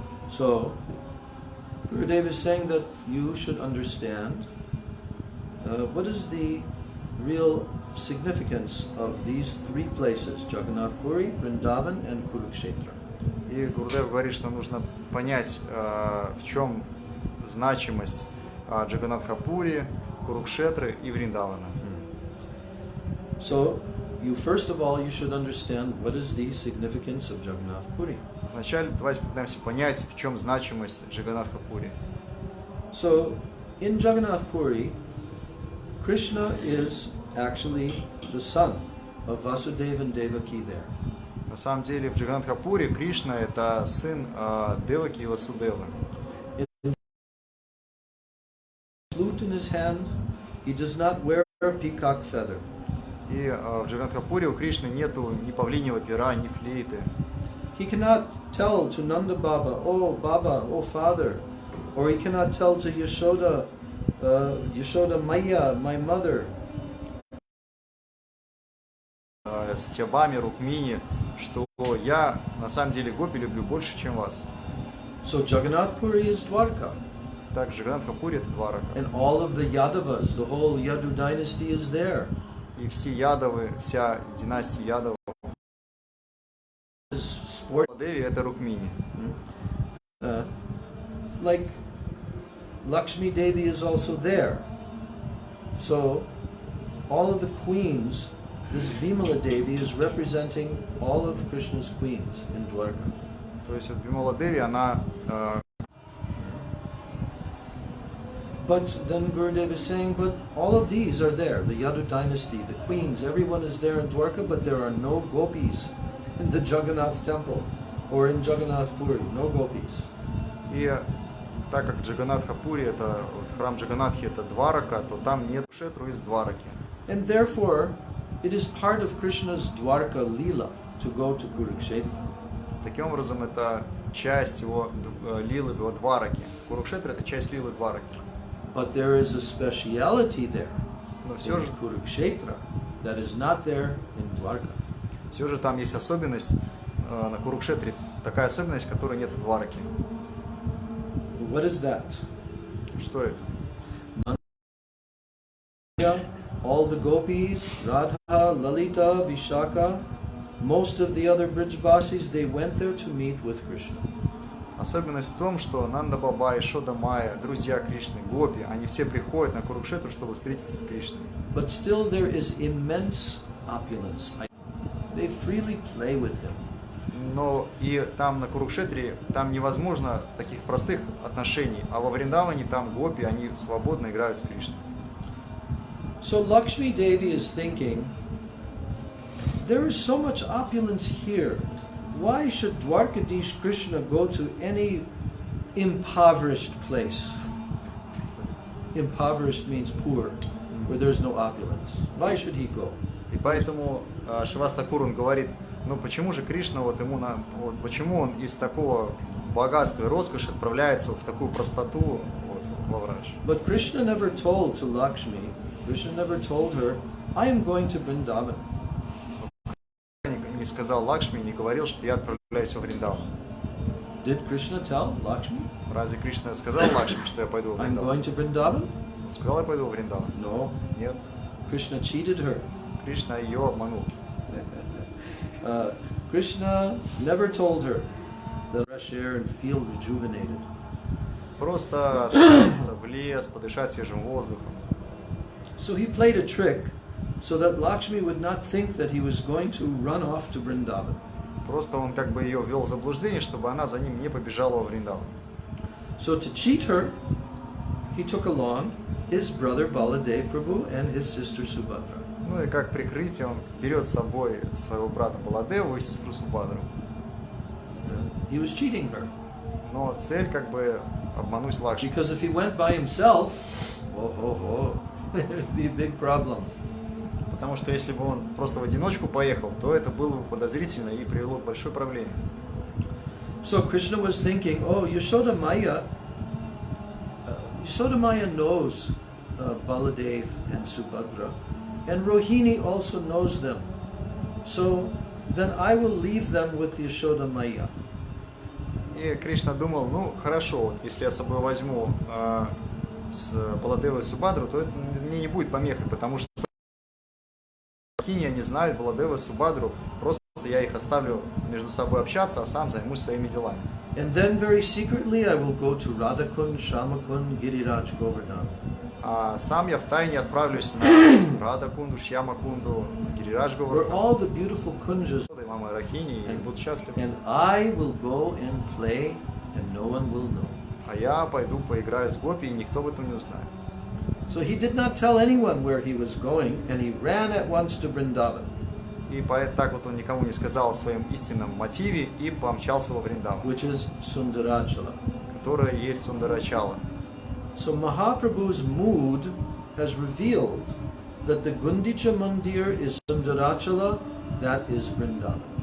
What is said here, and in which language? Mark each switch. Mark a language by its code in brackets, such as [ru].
[en] So, Gurudev is saying that you should understand what is the real significance of these three places, Jagannath Puri, Vrindavan and Kurukshetra. [ru] И Гурудев говорит, что нужно понять, в чем значимость Джаганатхапури, Курукшетры и Вриндавана. [en] So, first of all, you should understand what is the significance of Jagannath Puri. [ru] Вначале давайте попытаемся понять, в чем значимость Джаганатхапури. [en] So, in Jagannath Puri, Krishna is actually the son of Vasudeva and Devaki there. [ru] На самом деле в Джаганатхапуре Кришна это сын Деваки и Васудевы. [en] Flute in his hand, he does not wear a peacock feather. [ru] И в Джаганатхапуре у Кришны нету ни павлиньего пера, ни флейты. [en] He cannot tell to Nanda Baba, oh father, or he cannot tell to Yashoda, Yashoda Maya, my mother. [ru] Сатьябами, Рукмини, что я на самом деле гопи люблю больше, чем вас. [en] So Jagannath Puri is Dwarka. [ru] Так, Джаганатхапури это Дварака. [en] And all of the Yadavas, the whole Yadu dynasty is there. [ru] И все Ядовы, вся династия Ядовых. Деви это Рукмини. [en] Like Lakshmi Devi is also there. So all of the queens, this Vimala Devi is representing all of Krishna's queens in Dwarka. [ru] То есть вот Вимала Деви, она... [en] But then Gurudev is saying, but all of these are there. The Yadu dynasty, the queens, everyone is there in Dwarka, but there are no gopis in the Jagannath temple or in Jagannath Puri. No gopis. [ru] И так как Джаганатхапури, это вот, храм Джаганатхи, это Дварака, то там нет Шетру из Двараки. [en] And therefore, it is part of Krishna's Dwarka Leela to go to Kurukshetra. [ru] Таким образом, это часть его лилы в его Двараке. Курукшетра это часть лилы Двараки. [en] But there is a speciality there [ru] Но все [en] in [ru] же, [en] Kurukshetra that is not there in Dwarka. [ru] все же там есть особенность на Курукшетре, такая особенность, которой нет в Двараке. [en] What is that? [ru] Что это? [en] All the gopis, Radha, Lalita, Vishaka, most of the other Brijbasis, they went there to meet with Krishna. [ru] Особенность в том, что Нанда Баба, Ишода Майя, друзья Кришны, гопи, они все приходят на Курукшетру, чтобы встретиться с Кришной. [en] But still there is immense opulence. They freely play with him. [ru] Но и там на Курукшетре, там невозможно таких простых отношений, а во Вриндаване там гопи, они свободно играют с Кришной. [en] So Lakshmi Devi is thinking, there is so much opulence here. Why should Dwarkadish Krishna go to any impoverished place? Impoverished means poor, where there's no opulence. Why should he go? [ru] И поэтому Шивастакур, он говорит, ну почему же Кришна, вот почему он из такого богатства и роскоши отправляется в такую простоту вот, во Врадж? [en] But Krishna never told to Lakshmi, Krishna never told her, I am going to Vrindavan. [ru] Не сказал Лакшми, не говорил, что я отправляюсь во Вриндаван. [en] Did Krishna tell Lakshmi? [ru] Разве Кришна сказал Лакшми, что я пойду в [en] I'm going [ru] Вриндаван? [en] to Vrindavan? [ru] Он сказал, я пойду в Вриндаван? [en] No. [ru] Нет. [en] Krishna cheated her. [ru] Кришна ее обманул. [en] Krishna never told her that fresh air and feel rejuvenated. [ru] Просто отправиться в лес, подышать свежим воздухом. [en] So he played a trick so that Lakshmi would not think that he was going to run off to Vrindavan. [ru] Просто он как бы ее ввел в заблуждение, чтобы она за ним не побежала во Вриндаван. [en] So to cheat her, he took along his brother Baladev Prabhu and his sister Subhadra. [ru] Ну и как прикрытие он берет с собой своего брата Баладеву и сестру Субхадру. [en] He was cheating her. [ru] Но цель как бы обмануть Лакшми. [en] Because if he went by himself, it would be a big problem. [ru] Потому что если бы он просто в одиночку поехал, то это было бы подозрительно и привело к большой проблеме. [en] So Krishna was thinking, oh, Yashoda Maya knows Baladev and Subhadra, and Rohini also knows them. So then I will leave them with Yashoda Maya. [ru] И Кришна думал, ну хорошо, вот, если я с собой возьму с Баладевой и Субхадру, то это мне не будет помехой, потому что они знают Баладева и Субхадру, просто я их оставлю между собой общаться, а сам займусь своими делами. [en] And then very secretly I will go to Radhakund, Shamakund, Giriraj Govardhan. [ru] А сам я втайне отправлюсь на Радакунду, Шьямакунду, Гирирадж [en] Where all [ru] Говардхан, [en] the beautiful kunjas, [ru] мама Рахини, и буду счастлив. [en] and I will go and play, and no one will know. [ru] А я пойду поиграю с Гопи, и никто об этом не узнает. [en] So he did not tell anyone where he was going, and he ran at once to Vrindavan. [ru] И так вот он никому не сказал о своем истинном мотиве и помчался во Вриндаван, [en] Which is Sundarachala. [ru] которое есть Сундарачала. [en] So Mahaprabhu's mood has revealed that the Gundicha Mandir is Sundarachala, that is Vrindavan.